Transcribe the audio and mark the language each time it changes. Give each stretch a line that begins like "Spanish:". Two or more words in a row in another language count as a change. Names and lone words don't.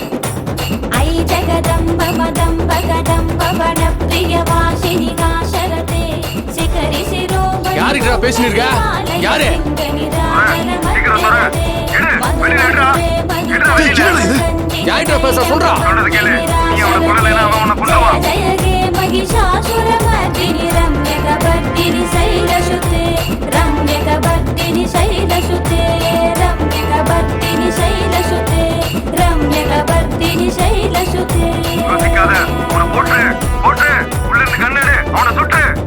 Sanskrit: अयि जगदम्ब मदम्ब कदम्ब वन प्रिय वासिनि हासरते शिखरि शिरोमणि.
Tamil: யாருடா பேசிட்டு இருக்க? யாரு? சீக்கிரம் சொல்ற. எடு, வெளியே எடுடா. எடுடா வெளியே. யாருடா பேச சொல்றா? சொல்றது கேளு. நீ அவனை கொல்லலைன்னா அவன் உன்னை கொல்லுவான்.
Sanskrit: ஜய गे महिषासुर मर्दिनि रम्यक वर्दिनि शैलसुते रम्यक वर्दिनि शैलसुते रम्यक वर्दिनि शैलसुते रम्यक वर्दिनि शैलसुते.
Tamil: யோசிக்காத, அவனை போட்டு உள்ள இருந்து கண்ணெடு, அவனை சுட்டு.